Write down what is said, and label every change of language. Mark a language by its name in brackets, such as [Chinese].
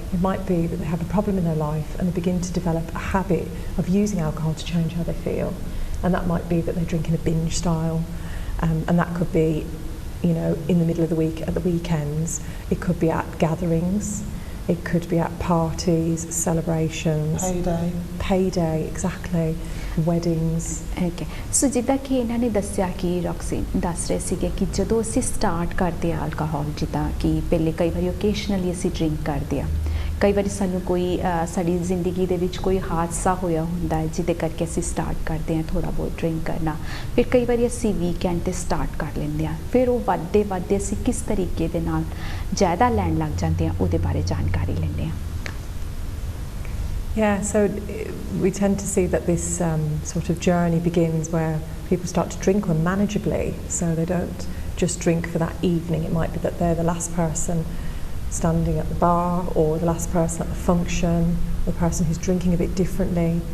[English] It might be that they have a problem in their life, and they begin to develop a habit of using alcohol to change how they feel, and that might be that they drink in a binge style, and that could be, you know, in the middle of the week at the weekends. It could be at gatherings. It could be at parties, celebrations. Payday, exactly. Weddings. Okay. [Punjabi] So ਜਿੱਦਾਂ ਕਿ ਇਹਨਾਂ ਨੇ ਦੱਸਿਆ ਕਿ ਰੌਕਸਿਨ ਦੱਸ ਰਹੇ ਸੀਗੇ ਕਿ ਜਦੋਂ ਅਸੀਂ ਸਟਾਰਟ ਕਰਦੇ ਆ ਅਲਕੋਹਲ ਜਿੱਦਾਂ ਕਿ ਪਹਿਲੇ ਕਈ ਵਾਰੀ ਓਕੇਸ਼ਨਲੀ ਅਸੀਂ ਡਰਿੰਕ ਕਰਦੇ ਆ ਕਈ ਵਾਰੀ ਸਾਨੂੰ ਕੋਈ ਸਾਡੀ ਜ਼ਿੰਦਗੀ ਦੇ ਵਿੱਚ ਕੋਈ ਹਾਦਸਾ ਹੋਇਆ ਹੁੰਦਾ ਹੈ ਜਿਹਦੇ ਕਰਕੇ ਅਸੀਂ ਸਟਾਰਟ ਕਰਦੇ ਹਾਂ ਥੋੜ੍ਹਾ ਬਹੁਤ ਡਰਿੰਕ ਕਰਨਾ ਫਿਰ ਕਈ ਵਾਰੀ ਅਸੀਂ ਵੀਕਐਂਡ 'ਤੇ ਸਟਾਰਟ ਕਰ ਲੈਂਦੇ ਹਾਂ ਫਿਰ ਉਹ ਵੱਧਦੇ ਵੱਧਦੇ ਅਸੀਂ ਕਿਸ ਤਰੀਕੇ ਦੇ ਨਾਲ ਜ਼ਿਆਦਾ ਲੈਣ ਲੱਗ ਜਾਂਦੇ ਹਾਂ ਉਹਦੇ ਬਾਰੇ ਜਾਣਕਾਰੀ ਲੈਂਦੇ ਹਾਂ [English] Yeah, so we tend to see that this sort of journey begins where people start to drink unmanageably, so they don't just drink for that evening. It might be that they're the last person standing at the bar or the last person at the function, or the person who's drinking a bit differently.